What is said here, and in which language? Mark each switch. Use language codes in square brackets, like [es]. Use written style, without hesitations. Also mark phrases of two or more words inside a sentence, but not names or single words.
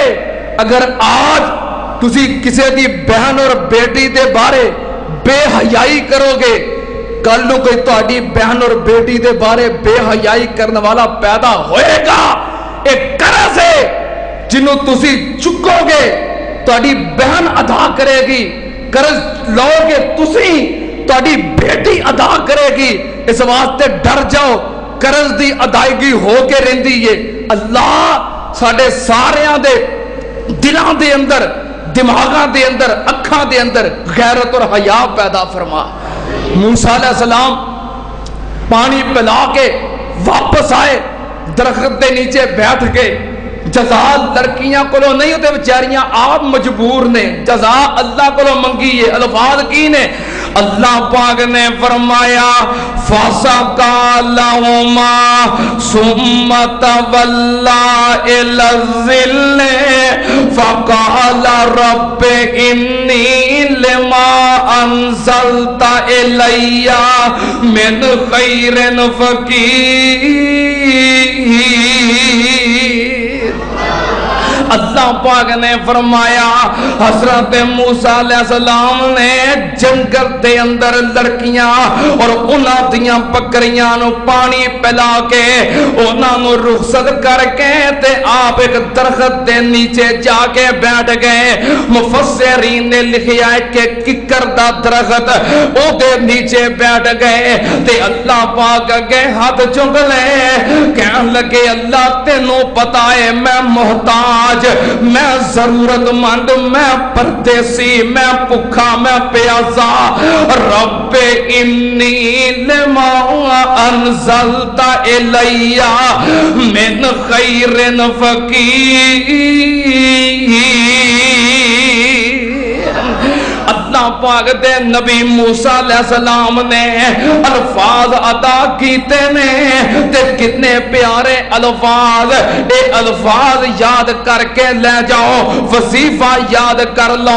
[pa] اگر آج تسی کسی دی بہن اور بیٹی دے بارے بے حیائی کرو گے، کل نو کوئی تہاڈی بہن اور بیٹی دے بارے بے حیائی کرنے والا پیدا ہوئے گا۔ ایک قرض ہے جنوں تسی چکو گے، تہاڈی بہن ادا کرے گی، قرض لو گے تسی، تہاڈی بیٹی ادا کرے گی۔ اس واسطے ڈر جاؤ، قرض دی ادائیگی ہو کے رہندی ہے۔ اللہ ساڈے ساریاں دے دلاں دے اندر، دماغاں دے اندر، اکھاں دے اندر غیرت اور حیا پیدا فرما۔ موسیٰ [ar] علیہ السلام [pa] پانی پلا کے واپس آئے درخت دے نیچے بیٹھ کے جزا لڑکیاں کولو نہیں ہوتے بیچاریاں آپ مجبور نے جزا اللہ کولو منگی ہے الفاظ کی نے اللہ پاک نے فرمایا [ar] فَسَقَى لَهُمَا ثُمَّ تَوَلَّى إِلَى الظِّلِّ فَقَالَ رَبِّ إِنِّي لِمَا أَنزَلْتَ إِلَيَّ مِنْ خَيْرٍ فَقِيرٌ۔ [pa] اللہ پاک نے فرمایا حضرت موسیٰ [ar] علیہ السلام [pa] نے جنگل دے اندر لڑکیاں اور انہاں دیاں بکریاں نو پانی پلا کے انہاں نو رخصت کر کے تے آپ ایک درخت دے نیچے جا کے بیٹھ گئے۔ مفسرین نے لکھیا ہے کہ ککر دا درخت او دے نیچے بیٹھ گئے تے اللہ پاک اگے ہاتھ چک لے کہنے لگے اللہ تینوں پتا ہے میں محتاج، میں ضرورت مند، میں پردیسی، میں بھوکا، میں پیاسا، [ar] رب انی لما انزلت الی من خیر فقیر۔ [pa] اللہ پاک دے نبی موسیٰ [ar] علیہ السلام [pa] نے الفاظ ادا کیتے نے تے کتنے پیارے الفاظ، اے الفاظ یاد کر کے لے جاؤ، وظیفہ یاد کر لو۔